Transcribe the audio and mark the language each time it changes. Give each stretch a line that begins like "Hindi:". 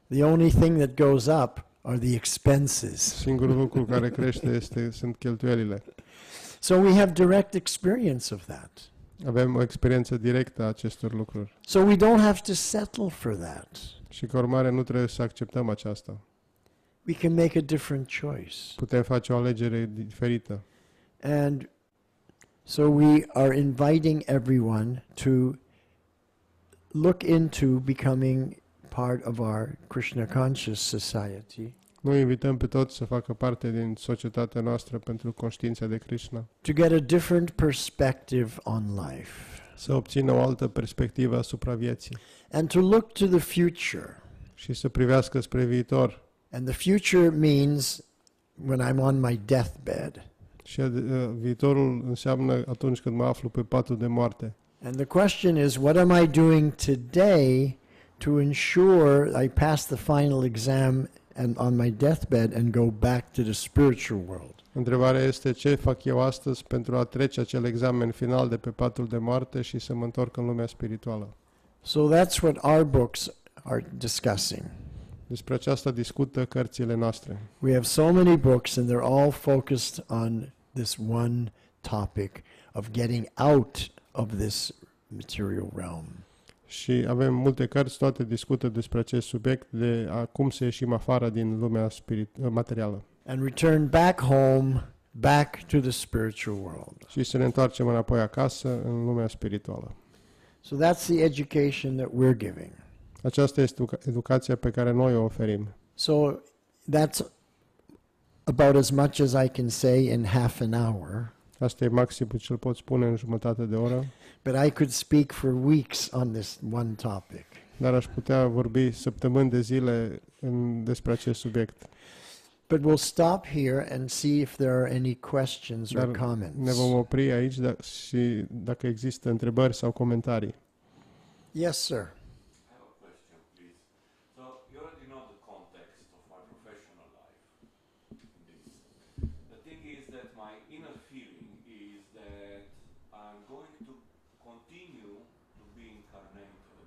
English: The only thing that goes up are the expenses.
Romanian: Singurul lucru care crește sunt cheltuielile.
English: So we have direct experience of that.
Romanian: Avem o experiență directă a acestor lucruri.
English: So we don't have to settle for that.
Romanian: Și ca urmare nu trebuie să acceptăm aceasta.
English: We can make a different choice.
Romanian: Putem face o alegere diferită.
English: And so we are inviting everyone to look into becoming part of our Krishna conscious society,
Romanian: Noi invităm pe toți să facă parte din societatea noastră pentru conștiința de Krishna,
English: to get a different perspective on life,
Romanian: să obțină o altă perspectivă asupra vieții
English: and to look to the future.
Romanian: și să privească spre viitor.
English: And the future means when I'm on my deathbed.
Romanian: Și viitorul înseamnă atunci când mă aflu pe patul de moarte.
English: And the question is, what am I doing today to ensure I pass the final exam and on my deathbed and go back to the spiritual world?
Romanian: Întrebarea este ce fac eu astăzi pentru a trece acel examen final de pe patul de moarte și să mă întorc în lumea spirituală.
English: So that's what our books are discussing.
Romanian: Despre aceasta discută cărțile noastre.
English: We have so many books and they're all focused on this one topic of getting out of this material realm.
Romanian: Și avem multe cărți, toate discută despre acest subiect de a cum să ieșim afară din lumea materială
English: And return back home, back to the spiritual world.
Romanian: și să ne întoarcem înapoi acasă în lumea spirituală.
English: So that's the education that we're giving.
Romanian: Aceasta este educația pe care noi o oferim.
English: So that's about as much as I can say in half an hour,
Romanian: Asta e maximul ce îl pot spune în jumătate de oră,
English: but I could speak for weeks on this one topic.
Romanian: dar aș putea vorbi săptămâni de zile despre acest subiect.
English: But we'll stop here and see if there are any questions or
Romanian: Dar
English: comments.
Romanian: ne vom opri aici și dacă există întrebări sau comentarii.
English: Yes, sir. I have a question, please. So you already know the context of my professional life in this. The thing is that my inner feeling is that I'm going to continue to be incarnated.